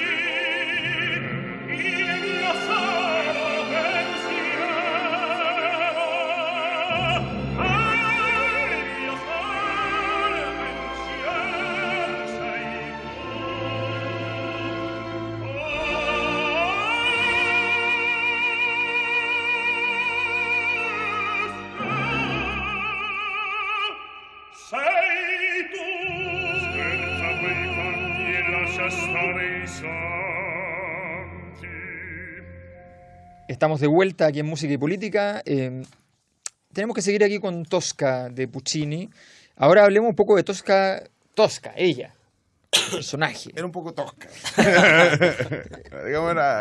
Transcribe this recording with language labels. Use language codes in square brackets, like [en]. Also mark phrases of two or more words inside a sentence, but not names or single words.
[it] il mio solo pensiero, il mio solo pensiero sei sei tu. Scherza quei fanti e lascia stare i santi. [es] Estamos de vuelta aquí en Música y Política. Tenemos que seguir aquí con Tosca de Puccini. Ahora hablemos un poco de Tosca, ella, el personaje. Era un poco tosca. Digamos, era,